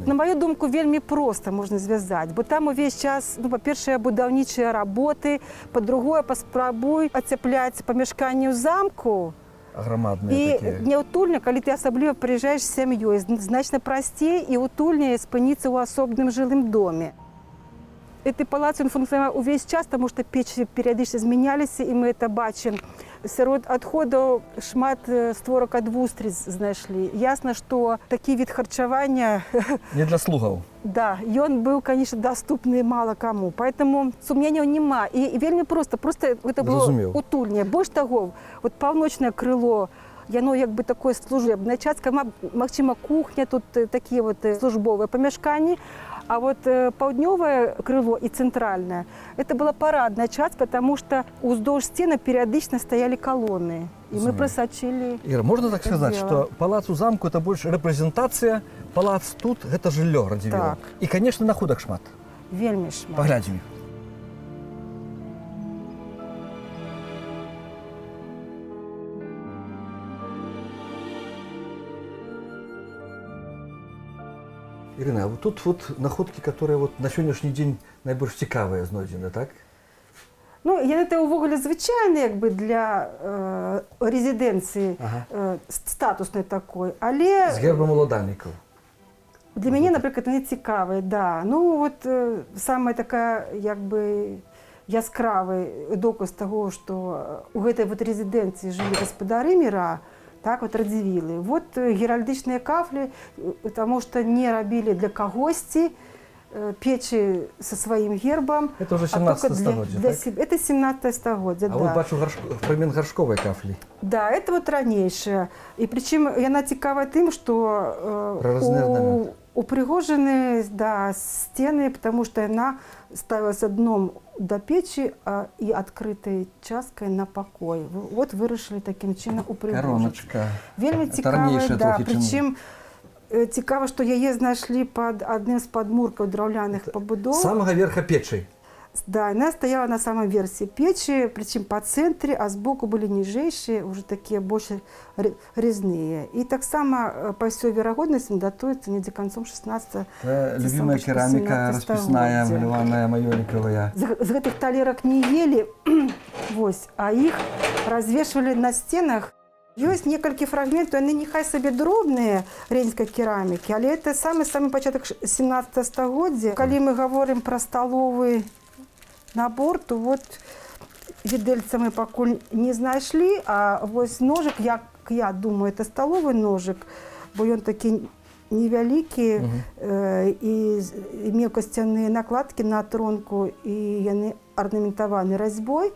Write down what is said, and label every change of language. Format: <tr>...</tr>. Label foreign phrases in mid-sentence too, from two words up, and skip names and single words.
<be>Вот на маю думку, вельмі проста можна звязаць, бо там увесь час, ну, па-першае, будаўнічыя работы, па-другое, паспрабуй ацяпляць памяшканні ў замку. Грамадныя такія. І няўтульна, калі ты асабліва прыязджаеш з сям'ёй, значна прасцей і ўтульней спыніцца ў асобным жылым доме.</be> <ru>Этой палац он функционировал увесь час, потому что печи периодически змянялись, и мы это бачим.</ru> <be>Сярод адходаў шмат створак ад вустрыц знайшлі. Ясна, што такі від харчавання, Не для слугаў. да, ён быў,</be> <ru>конечно, доступны мало кому. Поэтому</ru> <be>сумненняў няма. І вельмі просто это было Зразумеў. утульне. Больш таго, вот паўночнае крыло, яно як бы такое служебнае, частка, магчыма, кухня, тут такія вот службовыя памяшканні.</be> <ru>А вот</ru> <be>паўднёвае крыло</be> <ru>и центральное – это была парадная часть, потому что</ru> <be>уздоўж сцены</be> <ru>периодично стояли колонны. И мы просочили.</ru> <be>Іра, можна так сказаць,</be> <ru>дело.</ru> <be>што палац у замку это больш рэпрэзентацыя, палац тут гэта жыллё Радзівілаў. Так. І, канешне, находак шмат. Вельмі шмат. Паглядзім іх. Ірына, а вот тут вот</be> <ru>находки, которые вот</ru> <be>на сённяшні дзень найбольш цікавыя знойдзены, так? Ну, это увогуле звычайны як бы</be> <ru>для резиденции статусной такой,</ru> <be>але З гербам уладальнікаў. для мяне, напрыклад, не цікавы, да. Ну вот самая такая як бы яскравы доказ таго, што у гэтай вот резиденції жылі гаспадары міра, так вот Радзівілы. Вот геральдычныя кафлі,</be> <ru>потому что</ru> <be>не рабілі для кагосьці,</be> <ru>печи со своим гербом. Это уже 17</ru> <be>стагоддзя, так? Это 17 стагоддзя, А да. вот бачу фрагмент гаршковай кафлі. Да,</be> <ru>это вот</ru> <be>ранейшая.</be> <ru>И причем</ru> <be>яна цікава тым,</be> <ru>что</ru> <be>Праразны</be> <ru>упрыгожаны, да, стены, потому что яна ставилась дном до печи и открытой часткой на покой. Вот вырашили таким чином упрыгожить. Короночка.</ru> <be>Вельмі цікава, да. Причем цікава, што яе знайшлі пад адным з падмуркаў драўляных пабудоў. Самага верха печы. Да,</be> <ru>она стояла на самом версе печи, причем по центре, а сбоку были нижайшие, уже такие больше резные. И так само по всей вероятности датуется не до концом 16-го. Любимая керамика расписная, малюваная, маёліковая.</ru> <be>З гэтых талерак</be> <ru>не ели, а их развешивали на стенах.</ru> <be>Есть некалькі фрагментаў, яны нехай сабе дробныя рейнскай керамікі, але это самы пачатак 17 стагоддзя. Калі</be> <ru>мы говорим про столовый набор,</ru> <be>то вот відэльца мы пакуль не знайшлі, а вось ножик, як я думаю,</be> <ru>это столовый ножик,</ru> <be>бо ён такі невялікі і меў касцяныя накладкі на тронку, і яны арнаментаваны разьбой.</be>